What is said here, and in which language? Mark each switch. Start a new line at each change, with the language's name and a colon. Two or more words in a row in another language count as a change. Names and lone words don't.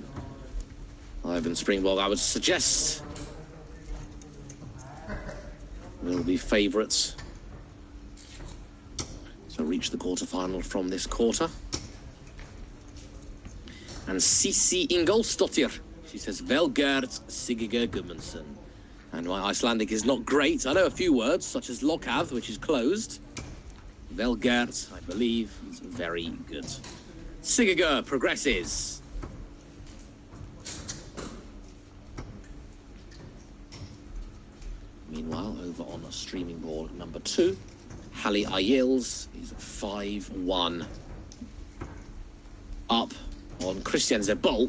English: Ivan Springborg, I would suggest, will be favourites to reach the quarterfinal from this quarter. And Sisi Ingolsdottir, she says,
Icelandic: Vel gert Sigurður Gudmundsson.
English: And my Icelandic is not great. I know a few words, such as Lokað, which is closed.
Icelandic: Vel gert,
English: I believe, is very good. Sigurður progresses. Meanwhile, over on streaming board number 2, Halli Ayils is 5-1 up on Christian Zebolk.